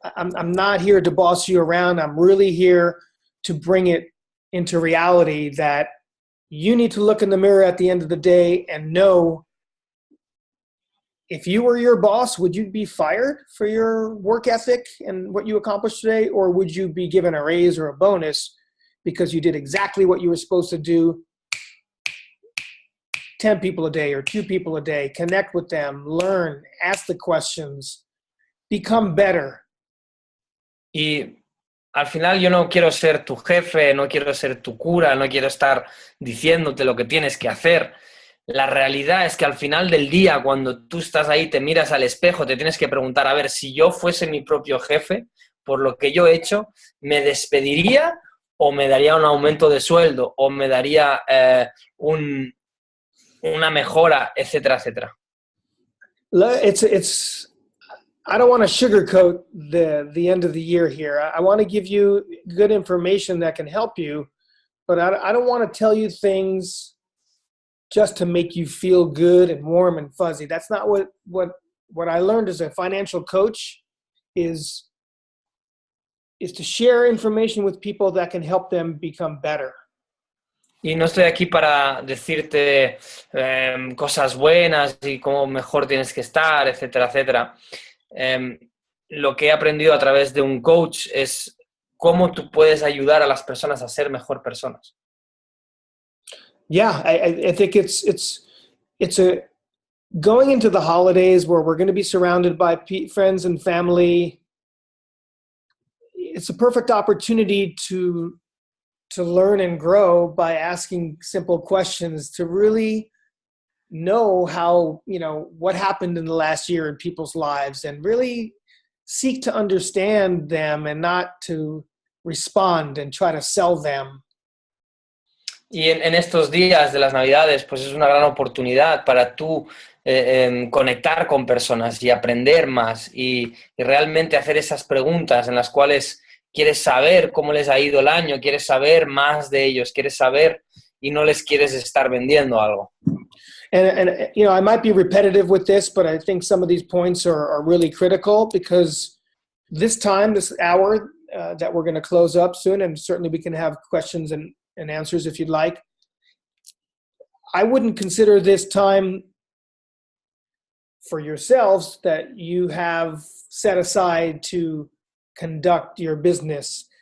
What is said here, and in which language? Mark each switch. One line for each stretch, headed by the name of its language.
English: I'm not here to boss you around. I'm really here to bring it into reality that you need to look in the mirror at the end of the day and know if you were your boss, would you be fired for your work ethic and what you accomplished today, or would you be given a raise or a bonus because you did exactly what you were supposed to do? 10 people a day or 2 people a day, connect with them, learn, ask the questions, become better.
Spanish: Y al final yo no quiero ser tu jefe, no quiero ser tu cura, no quiero estar diciéndote lo que tienes que hacer. La realidad es que al final del día, cuando tú estás ahí, te miras al espejo, te tienes que preguntar, a ver, si yo fuese mi propio jefe, por lo que yo he hecho, ¿me despediría o me daría un aumento de sueldo o me daría una mejora, etcétera, etcétera?
English: I don't want to sugarcoat the end of the year here. I want to give you good information that can help you, but I don't want to tell you things just to make you feel good and warm and fuzzy. That's not what I learned as a financial coach is to share information with people that can help them become better.
Spanish: Y no estoy aquí para decirte cosas buenas y cómo mejor tienes que estar, etcétera, etcétera. Lo que he aprendido a través de un coach es cómo tú puedes ayudar a las personas a ser mejor personas.
English: Yeah, I think it's going into the holidays where we're going to be surrounded by friends and family. It's a perfect opportunity to learn and grow by asking simple questions, to really know how, what happened in the last year in people's lives and really seek to understand them and not to respond and try to sell them.
Spanish: Y en estos días de las Navidades, pues es una gran oportunidad para tú conectar con personas y aprender más y realmente hacer esas preguntas en las cuales quieres saber cómo les ha ido el año, quieres saber más de ellos, quieres saber y no les quieres estar vendiendo algo.
English: And I might be repetitive with this, but I think some of these points are really critical because this hour that we're going to close up soon, and certainly we can have questions and answers if you'd like. I wouldn't consider this time for yourselves that you have set aside to conduct your business.